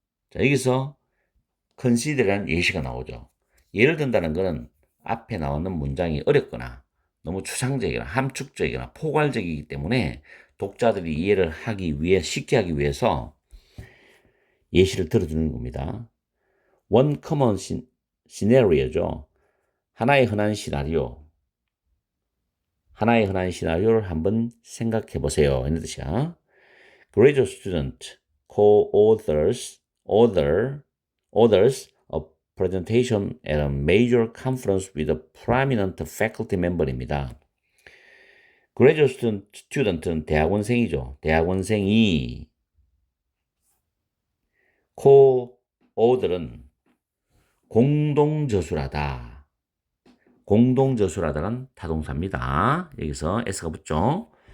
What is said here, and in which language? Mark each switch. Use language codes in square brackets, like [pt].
[ko] 자, 여기서 consider라는 예시가 나오죠. 예를 든다는 것은 앞에 나오는 문장이 어렵거나 너무 추상적이거나 함축적이거나 포괄적이기 때문에 독자들이 이해를 하기 위해 쉽게 하기 위해서 예시를 들어주는 겁니다. [en] One common scenario [ko] 죠. 하나의 흔한 시나리오. 하나의 흔한 시나리오를 한번 생각해 보세요. 이런 뜻이야. [en] Graduate student co-authors authors a presentation at a major conference with a prominent faculty member입니다. [ko] Graduate student는 대학원생이죠. 대학원생이 co-author은 공동저술하다. 공동저술하다는 타동사입니다. 여기서 S가 붙죠.